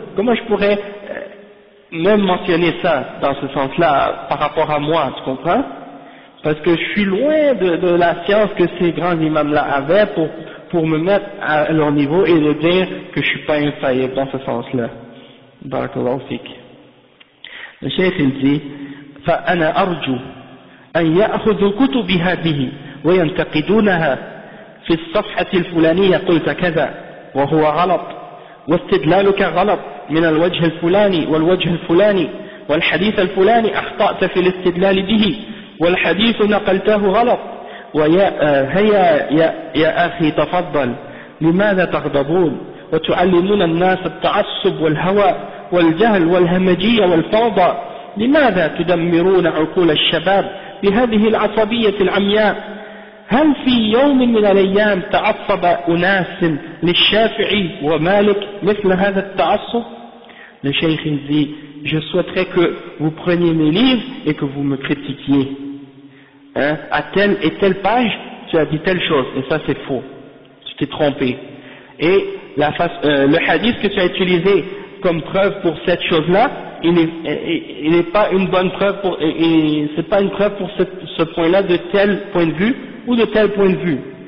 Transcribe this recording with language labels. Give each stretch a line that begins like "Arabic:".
French: Comment je pourrais même mentionner ça dans ce sens-là par rapport à moi, tu comprends? Parce que je suis loin de la science que ces grands imams-là avaient pour me mettre à leur niveau et de dire que je suis pas infaillible dans ce sens-là.
Arabic: Barakallahu fik.
French: Le cheikh il dit,
Arabic: فأنا أرجو أن يأخذوا كتب هذه وينتقدونها في الصفحة الفلانية قلت كذا وهو غلط واستدلالك غلط من الوجه الفلاني والوجه الفلاني والحديث الفلاني أخطأت في الاستدلال به والحديث نقلته غلط هيا يا أخي تفضل لماذا تغضبون وتعلمون الناس التعصب والهوى والجهل والهمجية والفوضى لماذا تدمرون عقول الشباب بهذه العصبية العمياء هل في يوم من الأيام تعصب أناس للشافعي ومالك مثل هذا التعصب؟
French: Le cheikh il dit, je souhaiterais que vous preniez mes livres et que vous me critiquiez. Hein, à telle et telle page, tu as dit telle chose, et ça c'est faux. Tu t'es trompé. Et le hadith que tu as utilisé comme preuve pour cette chose-là, il n'est pas une bonne preuve c'est pas une preuve pour ce point-là de tel point de vue, ou de tel point de vue.